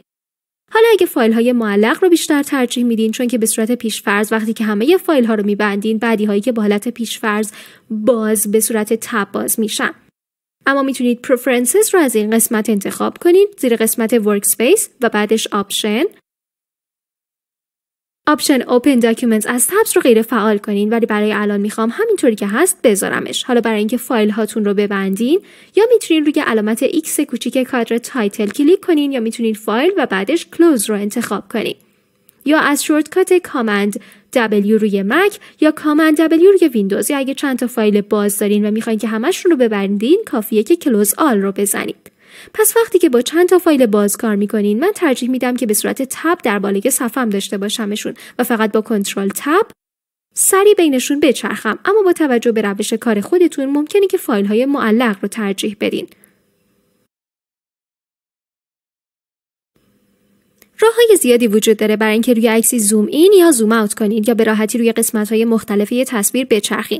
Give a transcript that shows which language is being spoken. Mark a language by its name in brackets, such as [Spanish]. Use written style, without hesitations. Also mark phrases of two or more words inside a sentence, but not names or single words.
[Persian] حالا اگه فایل های معلق رو بیشتر ترجیح میدین، چون که به صورت پیش‌فرض وقتی که همه فایل ها رو میبندین، بعدی هایی که با حالت پیش‌فرض باز به صورت تب باز میشن. اما میتونید preferences رو از این قسمت انتخاب کنید زیر قسمت workspace و بعدش [English] option open documents [Persian] از تبز رو غیر فعال کنین، ولی برای الان میخوام همینطوری که هست بذارمش. حالا برای اینکه فایل هاتون رو ببندین، یا میتونین روی علامت X کوچیک کادر تایتل کلیک کنین یا میتونین فایل و بعدش close رو انتخاب کنین. یا از شورتکات کامند W روی مک یا کامند W روی ویندوز، یا اگه چند تا فایل باز دارین و میخواین که همشون رو ببندین، کافیه که [English] close all [Persian] رو بزنید. پس وقتی که با چند تا فایل باز کار میکنین، من ترجیح میدم که به صورت تب در بالای صفحه‌ام داشته باشمشون و فقط با کنترل تب سری بینشون بچرخم. اما با توجه به روش کار خودتون ممکنه که فایل های معلق رو ترجیح بدین. راه‌های زیادی وجود داره برای اینکه روی عکسی [English] zoom in [Persian] یا [English] zoom out [Persian] کنین یا به راحتی روی قسمت‌های مختلف یه تصویر بچرخین.